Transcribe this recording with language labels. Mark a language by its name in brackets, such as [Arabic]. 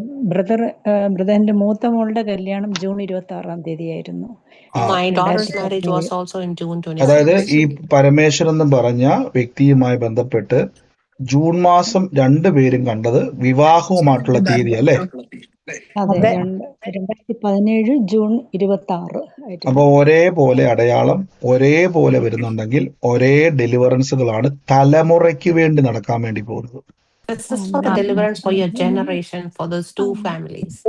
[Malayalam] ബ്രദറിന്റെ മൂത്ത മോളുടെ കല്യാണം ജൂൺ 26 ആയിരുന്നു. [English] My daughter's marriage was also in June 26. [Malayalam] അതായത് ഈ പരമേശ്വരൻ എന്ന് പറഞ്ഞ വ്യക്തിയുമായി ബന്ധപ്പെട്ട് ജൂൺ മാസം രണ്ടുപേരും കണ്ടത് വിവാഹവുമായിട്ടുള്ള തീയതി അല്ലേ? 2017 ജൂൺ 26. അപ്പൊ ഒരേപോലെ അടയാളം ഒരേപോലെ വരുന്നുണ്ടെങ്കിൽ ഒരേ ഡെലിവറൻസുകളാണ് തലമുറയ്ക്ക് വേണ്ടി നടക്കാൻ വേണ്ടി പോകുന്നത്. [English] This is for the deliverance for your generation, for those two families.